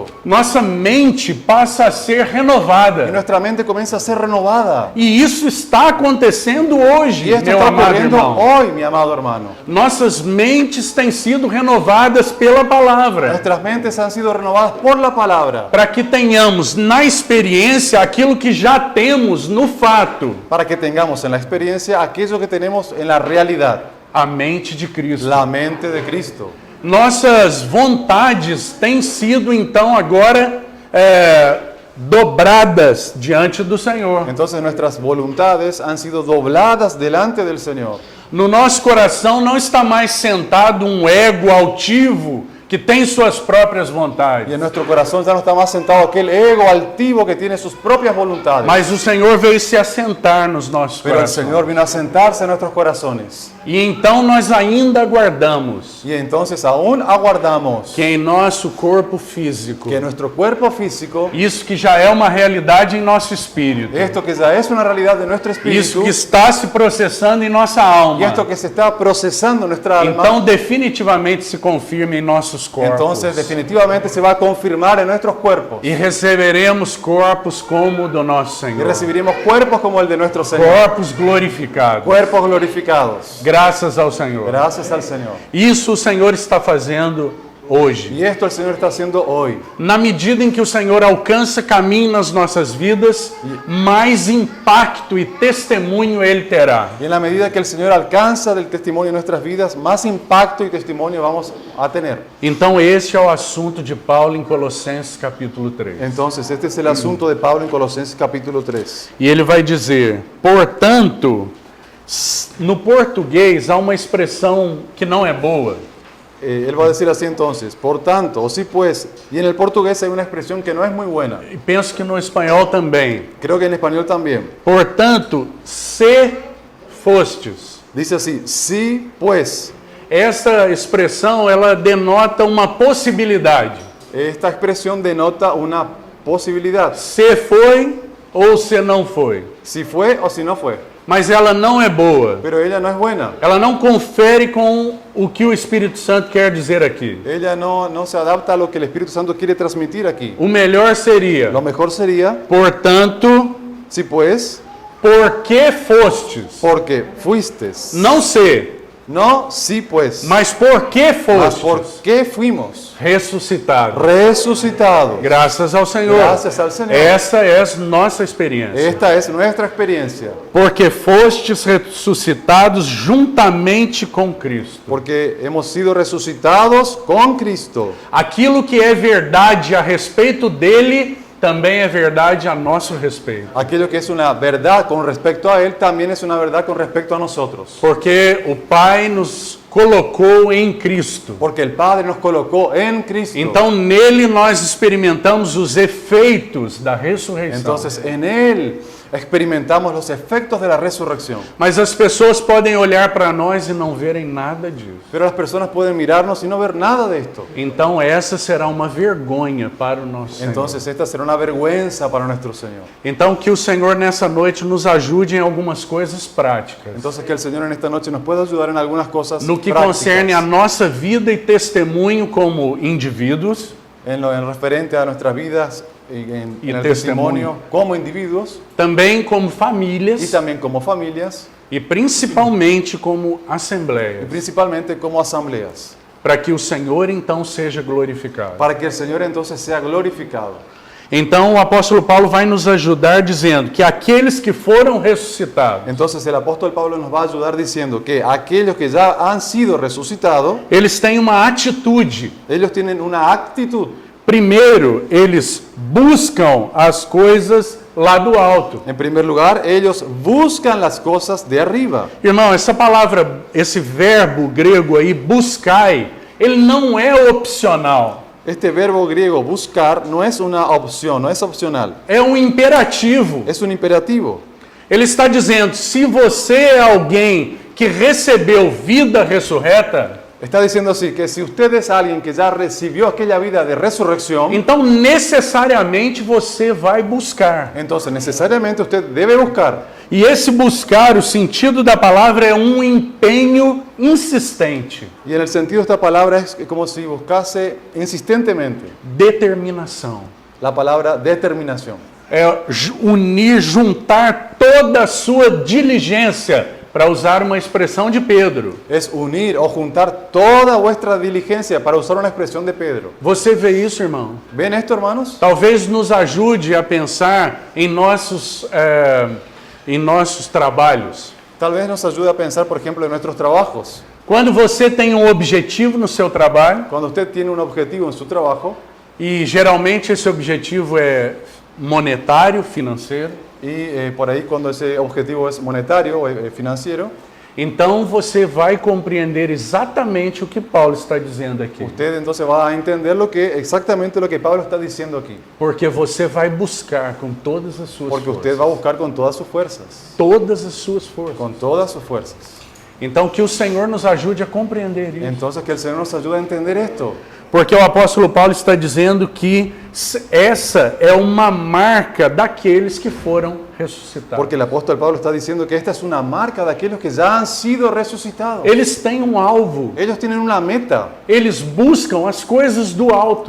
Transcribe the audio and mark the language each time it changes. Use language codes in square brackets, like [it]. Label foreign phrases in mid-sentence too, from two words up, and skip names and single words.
[pt] Nossa mente passa a ser [es] Y [pt] renovada. [es] nuestra mente comienza a ser renovada. [pt] E isso está acontecendo hoje, [es] Y esto [pt] meu [es] está [pt] amado [es] ocurriendo [pt] irmão. [es] hoy, mi amado hermano. [pt] Nossas mentes têm sido renovadas pela palavra, [es] Nuestras mentes han sido renovadas por la palabra, [pt] para que tenhamos na experiência aquilo que já temos no fato, [es] para que tengamos en la experiencia aquello que tenemos en la realidad, [pt] a mente de Cristo. [es] la mente de Cristo. [pt] Nossas vontades têm sido então agora dobradas diante do Senhor. [es] Entonces nuestras voluntades han sido dobladas delante del Señor. [pt] No nosso coração não está mais sentado um ego altivo que tem suas próprias [es] Y [pt] vontades. [es] en nuestro corazón ya no está más sentado aquel ego altivo que tiene sus propias voluntades. [pt] Mas o Senhor veio se assentar nos nossos [es] Pero el [pt] corações. [es] Señor vino a sentarse en nuestros corazones. [pt] E então nós ainda aguardamos [es] Y entonces aún aguardamos [pt] que em nosso corpo físico, [es] que nuestro cuerpo físico, [pt] isso que já é uma realidade em nosso espírito, [es] esto que ya es una realidad de nuestro [pt] isso [es] espíritu, [pt] que está se processando em nossa [es] y [pt] alma, [es] esto que se está procesando en nuestra alma, [pt] então definitivamente se confirma em nosso nossos corpos. [es] entonces definitivamente se va a confirmar en nuestros cuerpos. [pt] E receberemos corpos como o do nosso [es] Y [pt] Senhor. [es] recibiremos cuerpos como el de nuestro Señor. [pt] Corpos glorificados. [es] Cuerpos glorificados. [pt] Graças ao Senhor. [es] Gracias al Señor. [pt] Isso o Senhor está fazendo hoje. [es] Y esto el Señor está haciendo hoy. [pt] Na medida em que o Senhor alcança caminho nas nossas vidas, mais impacto e testemunho Ele terá. [es] Y en la medida que el Señor alcanza del testimonio en nuestras vidas, más impacto y testimonio vamos a tener. [pt] Então este é o assunto de Paulo em Colossenses capítulo 3. [es] Entonces, este es el asunto de Pablo en Colosenses capítulo 3. [pt] E ele vai dizer, portanto, no português há uma expressão que não é boa. [es] Él va a decir así entonces, por tanto, o sí pues, y en el portugués hay una expresión que no es muy buena. [pt] E penso que no espanhol também. [es] Creo que en español también. [pt] Portanto, se fostes. [es] Dice así, sí pues. [pt] Essa expressão, ela denota uma possibilidade. [es] Esta expresión denota una posibilidad. [pt] Se foi ou se não foi. [es] Si fue o si no fue. [pt] Mas ela não é boa. [es] Pero ella no es buena. [pt] Ela não confere com o que o Espírito Santo quer dizer aqui. [es] Ella no se adapta a lo que el Espíritu Santo quiere transmitir aquí. [pt] O melhor seria, [es] Lo mejor sería, [pt] portanto, [es] sí pues, [pt] porque fostes. [es] porque fuistes. [pt] Não se, [es] No, sí pues. [pt] mas porque [es] Mas por [pt] fostes [es] qué fuimos [pt] ressuscitados. [es] resucitados. [pt] Graças ao Senhor. [es] Gracias al Señor. [pt] Essa é a nossa experiência. [es] Esta es nuestra experiencia. [pt] Porque fostes ressuscitados juntamente com Cristo. [es] Porque hemos sido resucitados con Cristo. [pt] Aquilo que é verdade a respeito dele, também é verdade a nosso respeito. [es] Aquello que es una verdad con respecto a Él, también es una verdad con respecto a nosotros. [pt] Porque o Pai nos colocou em Cristo. [es] Porque el Padre nos colocó en Cristo. [pt] Então nele nós experimentamos os efeitos da ressurreição. [es] Entonces en Él experimentamos los efectos de la resurrección. [pt] Mas as pessoas podem olhar para nós e não verem nada disso. [es] Pero las personas pueden mirarnos y no ver nada de esto. [pt] Então essa será uma vergonha para o nosso Senhor. [es] Entonces esta será una vergüenza para nuestro Señor. [pt] Então que o Senhor nessa noite nos ajude em algumas coisas práticas. [es] Entonces que el Señor en esta noche nos pueda ayudar en algunas cosas [pt] No que [es] prácticas. [pt] concerne a nossa vida e testemunho como indivíduos, [es] En lo referente a nuestras vidas, en Y el testimonio. testimonio como individuos [pt] também como [es] y [pt] famílias [es] también como familias [pt] e principalmente como [es] y [pt] assembleias, [es] principalmente como asambleas, [pt] para que o Senhor então seja glorificado. [es] para que el Señor entonces sea glorificado. [pt] Então o apóstolo Paulo vai nos ajudar dizendo que aqueles que foram ressuscitados, [es] Entonces el apóstol Pablo nos va a ayudar diciendo que aquellos que ya han sido resucitados, [pt] eles têm uma atitude. [es] ellos tienen una actitud. [pt] Primeiro, eles buscam as coisas lá do alto. [es] En primer lugar, ellos buscan las cosas de arriba. [pt] Irmão, essa palavra, esse verbo grego aí, buscai, ele não é opcional. [es] Este verbo griego buscar no es una opción, no es opcional, [pt] É um imperativo. [es] es un imperativo. [pt] Ele está dizendo, se você é alguém que recebeu vida ressurreta, [es] Está diciendo así, que si usted es alguien que ya recibió aquella vida de resurrección, [pt] então necessariamente você vai buscar. [es] entonces necesariamente usted debe buscar. [pt] E esse buscar, o sentido da palavra é um empenho insistente, [es] Y en el sentido de esta palabra es como si buscase insistentemente [pt] determinação. [es] la palabra determinación. [pt] É unir, juntar toda a sua diligência, para usar uma expressão de Pedro. [es] Es unir o juntar toda vuestra diligencia, para usar una expresión de Pedro. [pt] Você vê isso, irmão? [es] ¿Ven esto, hermanos? [pt] Talvez nos ajude a pensar em nossos trabalhos. [es] Tal vez nos ayude a pensar, por ejemplo, en nuestros trabajos. [pt] Quando você tem um objetivo no seu trabalho, [es] Cuando usted tiene un objetivo en su trabajo, [pt] e geralmente esse objetivo é monetário, financeiro, [es] y por ahí cuando ese objetivo es monetario o financiero, [pt] então você vai compreender exatamente o que Paulo está dizendo aqui. [es] usted entonces va a entender exactamente lo que Pablo está diciendo aquí. [pt] Porque você vai buscar com todas as suas [es] Porque usted [pt] forças. [es] va a buscar con todas sus fuerzas. [pt] Todas as suas forças. [es] Con todas sus fuerzas. [pt] Então que o Senhor nos ajude a compreender isso. [es] Entonces que el Señor nos ayude a entender esto. [pt] Porque o apóstolo Paulo está dizendo que essa é uma marca daqueles que foram ressuscitados. [es] Porque el apóstol Pablo está diciendo que esta es una marca de aquellos que ya han sido resucitados. [pt] Eles têm um alvo. [es] Ellos tienen una meta. [pt] Eles buscam as coisas do alto.